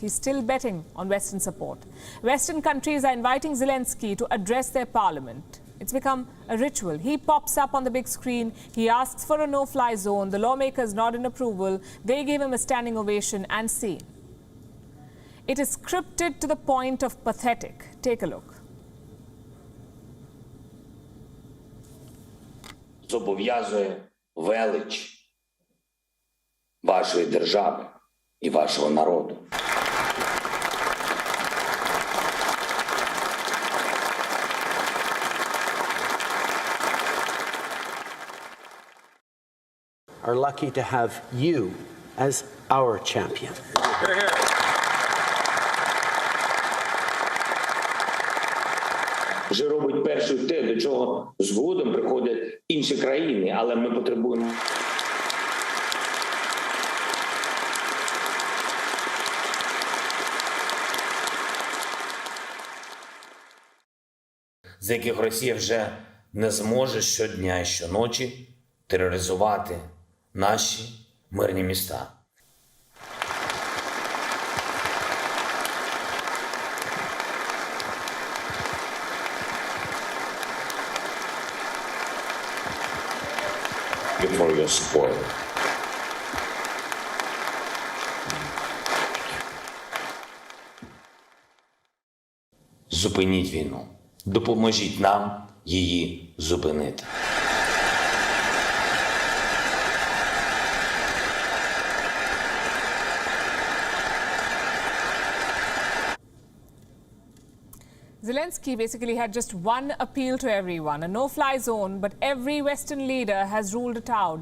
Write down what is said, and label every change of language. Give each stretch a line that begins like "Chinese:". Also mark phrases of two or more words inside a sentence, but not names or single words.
English: He's still betting on Western support. Western countries are inviting Zelensky to address their parliament. It's become a ritual. He pops up on the big screen. He asks for a no-fly zone. The lawmakers nod in approval. They gave him a standing ovation and scene. It is scripted to the point of pathetic. Take a look.
Ukrainian: Зобов'язує велич вашої держави і вашого народу.
English: Are lucky to have you as our champion. Hear, hear.
Ukrainian: Вже робить перший те, до чого згодом приходять інші країни, але ми потребуємо. За яких Росія вже не зможе щодня і щоночі тероризувати наші мирні міста.
English: For your support.
Ukrainian: Зупиніть війну. Допоможіть нам її зупинити.
English: Zelensky basically had just one appeal to everyone, a no-fly zone, but every Western leader has ruled it out.